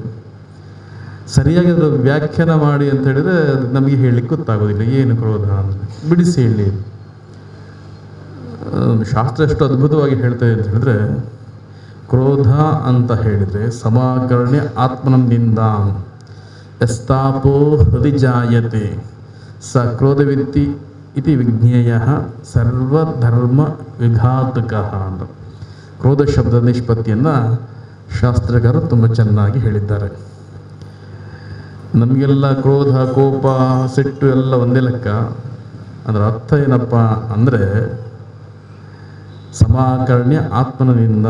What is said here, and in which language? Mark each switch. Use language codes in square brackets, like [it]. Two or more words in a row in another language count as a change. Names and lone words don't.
[kn] ಸರಿಯಾಗಿ ಅದು ವ್ಯಾಖ್ಯಾನ ಮಾಡಿ ಅಂತ ಹೇಳಿದರೆ ನಮಗೆ ಹೇಳಲಿಕ್ಕೆ ಗೊತ್ತಾಗೋದಿಲ್ಲ ಏನು ಕ್ರೋಧ ಅಂದರೆ. ಬಿಡಿಸಿ ಹೇಳಿ. ಶಾಸ್ತ್ರ ಎಷ್ಟು ಅದ್ಭುತವಾಗಿ ಹೇಳ್ತೇವೆ ಅಂತ ಹೇಳಿದ್ರೆ, ಕ್ರೋಧ ಅಂತ ಹೇಳಿದರೆ [sa] ಸಮಾಕರ್ಣ್ಯ ಆತ್ಮನಿಂದ ಯಸ್ತಾಪೋ ಹೃದಯ ಜಾಯತೆ ಸ ಕ್ರೋಧವಿತ್ತಿ ಇತಿ ವಿಜ್ಞೇಯ ಸರ್ವಧರ್ಮ ವಿಘಾತಕ [kn] ಅಂತ. ಕ್ರೋಧ ಶಬ್ದದ ನಿಷ್ಪತ್ತಿಯನ್ನು ಶಾಸ್ತ್ರಗಾರರು ತುಂಬ ಚೆನ್ನಾಗಿ ಹೇಳಿದ್ದಾರೆ. ನಮಗೆಲ್ಲ ಕ್ರೋಧ, ಕೋಪ, ಸಿಟ್ಟು ಎಲ್ಲ ಒಂದೇ ಲೆಕ್ಕ. ಅದರ ಅರ್ಥ ಏನಪ್ಪ ಅಂದರೆ [sa] ಸಮಾಕರ್ಣ್ಯ ಆತ್ಮನಿಂದ.